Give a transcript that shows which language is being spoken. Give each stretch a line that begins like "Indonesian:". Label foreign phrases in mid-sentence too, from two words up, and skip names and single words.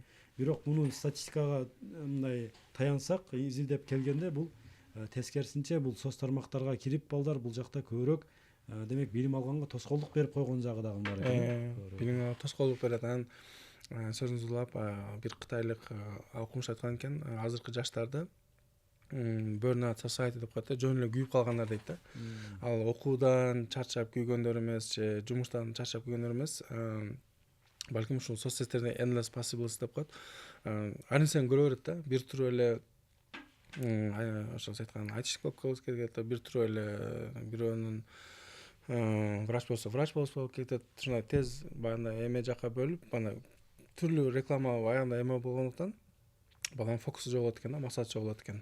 Kyrgyz: Бирок муну статистикага мындай таянсак, изилдеп келгенде бул тескерисинче бул соц тармактарга кирип балдар бул жакта көбүрөөк демек билим алганга тоскоолдук берип койгон жагы дагы бар экен. Билимге тоскоолдук берет. Анан сөзүңүздү улап бир кытайлык окумуш айткан экен, азыркы жаштарды
English: burnout society
Kyrgyz: деп коет да, жөн эле күйүп калгандар дейт да. Ал окуудан чарчап күйгөндөр эмес, же жумуштан чарчап күйгөндөр эмес, балким ушул соцсеттерде
English: endless possibilities
Kyrgyz: деп коет. Ар нерсени көрө берет да, бир туруп эле ошол айткан айтышып болуп кетет, бир туруп эле бирөөнүн врач болуп кетет. Ушундай тез баягындай эме жакка бөлүп, ана түрлүү реклама аягында эме болгондуктан баланын фокусу жоголот экен да, максаты жоголот экен.